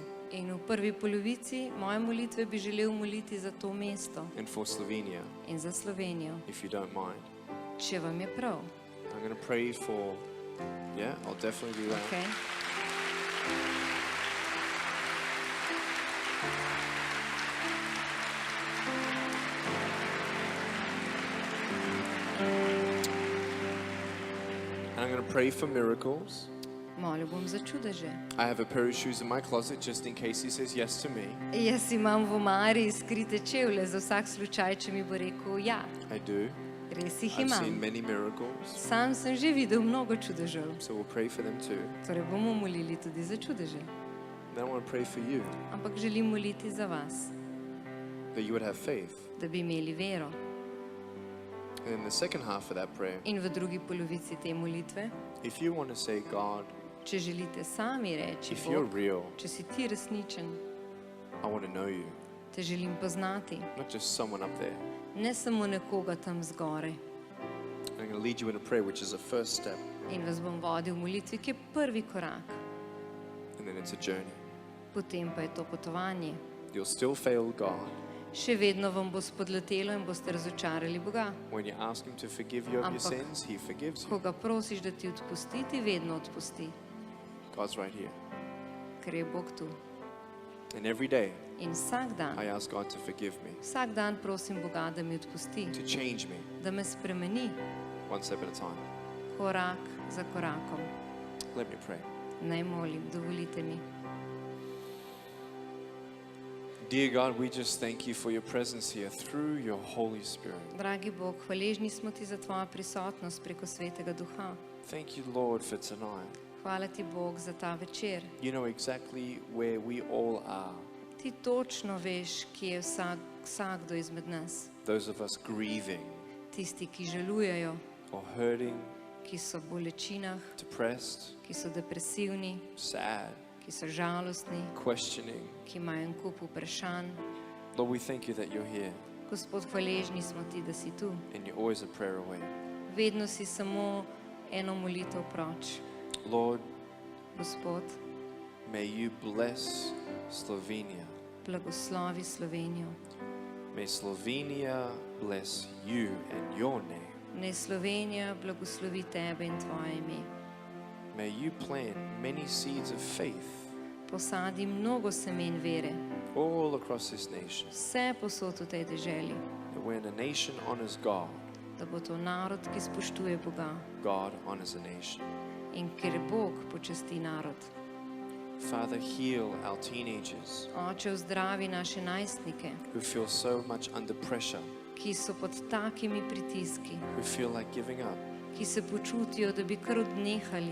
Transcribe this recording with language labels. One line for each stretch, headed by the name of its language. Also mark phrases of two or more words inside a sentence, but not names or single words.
Slovenian: In v prvi polovici moje molitve bi želel moliti za to mesto
English: and for Slovenia,
Slovenian: in za Slovenijo,
English: if you don't mind.
Slovenian: če vam je prav.
English: I'm going to pray for, yeah, I'll definitely do that. Okay. And I'm going to pray for miracles.
Slovenian: Molil bom za čudeže.
English: I have a pair of shoes in my closet just in case he says yes to me.
Slovenian: Jaz imam v omari skrite čevlje za vsak slučaj, če mi bo rekel ja.
English: I do.
Slovenian: Res jih
English: I've seen
Slovenian: imam.
English: many miracles.
Slovenian: Sam sem že videl mnogo čudežev.
English: So we'll pray for them too.
Slovenian: Torej bomo molili tudi za čudeže.
English: Then I want to pray for you,
Slovenian: Ampak želim moliti za vas,
English: that you would have faith.
Slovenian: da bi imeli vero.
English: And in the second half of that prayer,
Slovenian: In v drugi polovici te molitve,
English: if you want to say, God,
Slovenian: če želite sami reči,
English: if you're
Slovenian: Bog,
English: real,
Slovenian: če si ti resničen,
English: I want to know you.
Slovenian: te želim poznati,
English: Not just someone up there.
Slovenian: ne samo nekoga tam zgoraj.
English: I'm going to lead you in a prayer, which is a first step.
Slovenian: In vas bom vodil v molitvi, ki je prvi korak.
English: And then it's a journey.
Slovenian: Potem pa je to potovanje.
English: You'll still fail God
Slovenian: Še vedno vam bo spodletelo in boste razočarali Boga.
English: when you ask him to forgive you of your
Slovenian: Ampak-
English: sins. He forgives
Slovenian: Ko
English: you.
Slovenian: ga prosiš, da ti odpusti, ti vedno odpusti,
English: God's right here.
Slovenian: ker je Bog tu.
English: And every day,
Slovenian: In vsak dan,
English: I ask God to forgive me,
Slovenian: vsak dan prosim Boga, da mi odpusti,
English: to change me,
Slovenian: da me spremeni
English: one step at a time.
Slovenian: korak za korakom.
English: Let me pray.
Slovenian: Naj molim, dovolite mi.
English: Dear God, we just thank you for your presence here through your Holy Spirit.
Slovenian: Dragi Bog, hvaležni smo ti za tvojo prisotnost preko Svetega Duha.
English: Thank you, Lord, for tonight.
Slovenian: Hvala ti, Bog, za ta večer.
English: You know exactly where we all are.
Slovenian: Ti točno veš, kje je vsakdo izmed nas.
English: Those of us grieving
Slovenian: Tisti, ki žalujejo,
English: or hurting,
Slovenian: ki so v bolečinah,
English: depressed,
Slovenian: ki so depresivni,
English: sad,
Slovenian: ki so žalostni,
English: questioning.
Slovenian: ki imajo en kup vprašanj.
English: Lord, we thank you that you're here
Slovenian: Gospod, hvaležni smo ti, da si tu.
English: and you're always a prayer away.
Slovenian: Vedno si samo eno molitev proč.
English: Lord,
Slovenian: Gospod,
English: may you bless Slovenia.
Slovenian: blagoslovi Slovenijo.
English: May Slovenia bless you and your name.
Slovenian: Naj Slovenija blagoslovi tebe in tvoje ime.
English: May you plant many seeds of faith
Slovenian: Posadi mnogo semen vere,
English: all across this nation.
Slovenian: vse posod v tej deželi,
English: That when a nation honors God,
Slovenian: da bo to narod, ki spoštuje Boga
English: God honors a nation.
Slovenian: in ker Bog počasti narod.
English: Father, heal our teenagers
Slovenian: Oče, vzdravi naše najstnike,
English: who feel so much under pressure,
Slovenian: ki so pod takimi pritiski,
English: who feel like giving up.
Slovenian: ki se počutijo, da bi kar odnehali.